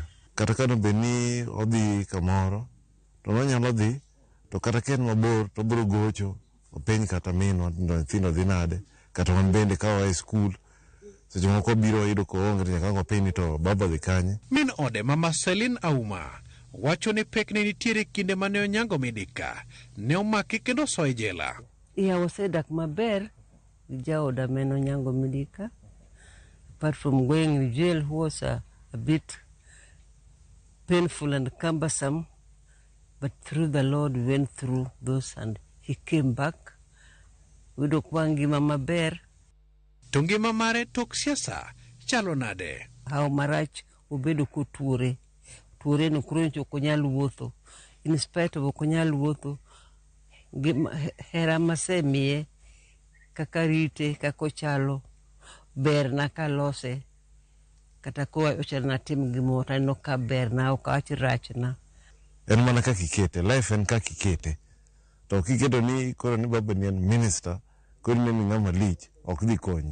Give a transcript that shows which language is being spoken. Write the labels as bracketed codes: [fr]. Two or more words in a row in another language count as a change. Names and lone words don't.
[luo] Kata kano beni odhi kamoro, to nonyalo dhi, to kata ken mabor to biro gocho, openy kata minwa, nyithindo dhi nade, kata wan bende kawa e skul, seche moko biro yudo ko onge nyaka openy to baba dhi kanye. Min ode mama Selin Auma wacho ni pek ne nitiere kinde mane onyango Midika ne omaki kendo soe jela. Iya osedak maber jaoda men onyango Midika. [en] Apart from going in jail was a bit painful and cumbersome, but through the Lord we went through those and he came back. [luo] Wido kwa ngima maber. To ngima mare tok siasa chalo nade? Hao marach obedo kuture. Tuore no kroncho konyal wuotho. [en] In spite of [luo] konyal wuotho, hera masemiye kakarite kakochalo ber na kalose kata ko ochal na tim gimota no ka ber na okach rachna. En mana kaka ikete, life en kaka ikete. To kiketo ni koro ni baba ni en minister, koro ni ng'ama lich, ok dhi konyi.